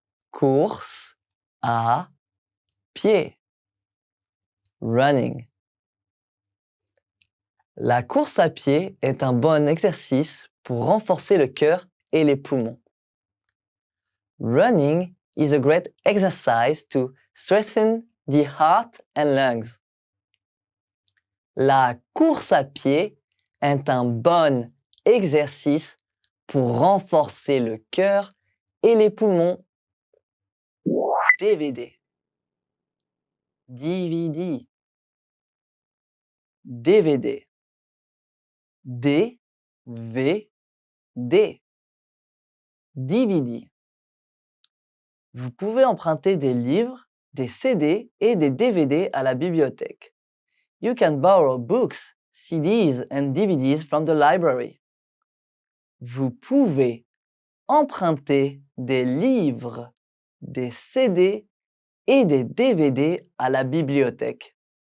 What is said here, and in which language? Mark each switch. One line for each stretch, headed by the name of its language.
French: Course à pied. Running. La course à pied est un bon exercice pour renforcer le cœur et les poumons.
English: Running is a great exercise to strengthen the heart and lungs.
French: La course à pied est un bon exercice pour renforcer le cœur et les poumons. DVD. DVD. DVD. DVD. DVD. Vous pouvez emprunter des livres, des CD et des DVD à la bibliothèque.
English: You can borrow books, CDs and DVDs from the library.
French: Vous pouvez emprunter des livres, des CD et des DVD à la bibliothèque.